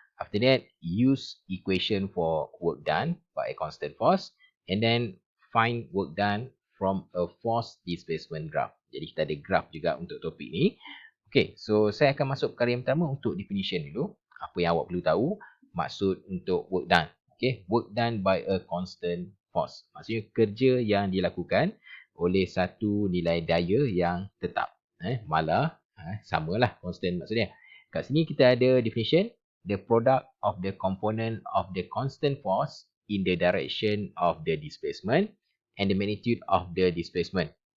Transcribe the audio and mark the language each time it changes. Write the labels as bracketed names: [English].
[English] After that, use equation for work done by a constant force. And then find work done from a force displacement graph. [Malay] Jadi kita ada graph juga untuk topik ni. Okay, so saya akan masuk perkara yang pertama untuk definition dulu. Apa yang awak perlu tahu maksud untuk work done. [English] Okay, work done by a constant force. [Malay] Maksudnya kerja yang dilakukan oleh satu nilai daya yang tetap. Malah, samalah constant maksudnya. Kat sini kita ada definition. [English] The product of the component of the constant force in the direction of the displacement and the magnitude of the displacement.